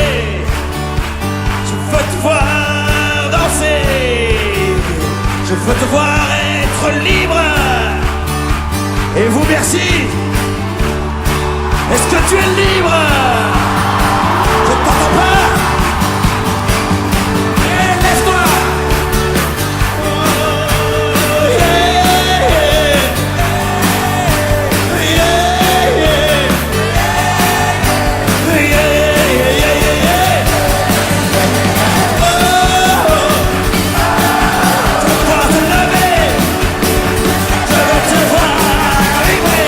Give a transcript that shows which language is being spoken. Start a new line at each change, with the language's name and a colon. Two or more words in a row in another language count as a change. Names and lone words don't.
French: Je veux te voir danser. Je veux te voir être libre. Et vous, merci. Est-ce que tu es libre? Je ne t'entends pas. Et laisse-toi.
English: Oh, yeah, yeah. Yeah, yeah. Yeah, yeah, yeah, yeah.
French: Oh, je veux te voir te lever. Je veux te voir vibrer.